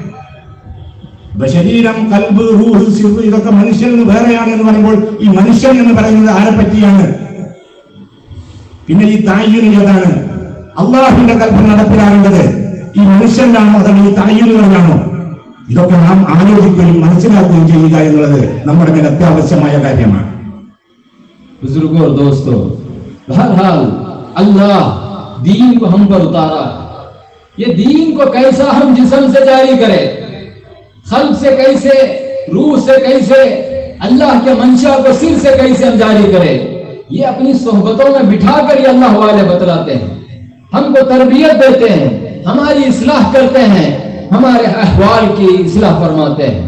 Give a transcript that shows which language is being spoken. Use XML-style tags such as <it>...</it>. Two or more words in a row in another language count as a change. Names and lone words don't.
<ml>ശരീരം, കൽബ്, റൂഹ്, സിർറ് ഇതൊക്കെ മനുഷ്യൻ വേറെയാണ് എന്ന് പറയുമ്പോൾ ഈ മനുഷ്യൻ എന്ന് പറയുന്നത് ആരെ പറ്റിയാണ്? പിന്നെ ഈ തഅയ്യുൻ ഏതാണ്? അള്ളാഹുവിന്റെ കൽപ്പന നടപ്പിലാകേണ്ടത് ഈ മനുഷ്യനാണോ അതോ ഈ തഅയ്യുനുകളിലാണോ? ഇതൊക്കെ നാം ആലോചിക്കുകയും മനസ്സിലാക്കുകയും ചെയ്യുക എന്നുള്ളത് നമ്മുടെ മേൽ അത്യാവശ്യമായ കാര്യമാണ്.</ml> <hi>बुजुर्गों और दोस्तों, बहरहाल अल्लाह दीन को हम पर उतारा। ये दीन को कैसा हम जिस्म से जारी करें, खल्क से कैसे, रूह से कैसे, अल्लाह के मंशा को सिर से कैसे हम जारी करें, ये अपनी सोहबतों में बिठा कर ये अल्लाह वाले बतलाते हैं, हमको तरबियत देते हैं, हमारी इस्लाह करते हैं, हमारे अहवाल की इस्लाह फरमाते हैं।</hi>